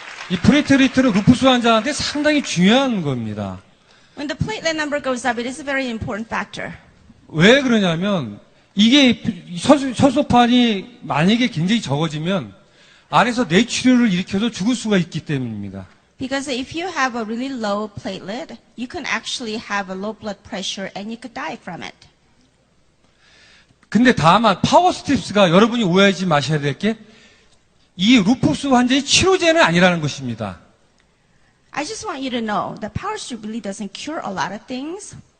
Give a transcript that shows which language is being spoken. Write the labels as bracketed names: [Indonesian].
[Korean] 이 플레이트리트는 루푸스 환자한테 상당히 중요한 겁니다. [English] When the platelet number goes up, it is a very important factor. [Korean] 왜 그러냐면 이게 혈소판이 만약에 굉장히 적어지면 안에서 뇌출혈을 일으켜서 죽을 수가 있기 때문입니다. [English] Because if you have a really low platelet, you can actually have a low blood pressure and you could die from it. [Korean] 근데 다만 파워 스트립스가 여러분이 오해하지 마셔야 될 게 이 루푸스 환자의 치료제는 아니라는 것입니다. [English] I just want you to know that power strip really doesn't cure a lot of things.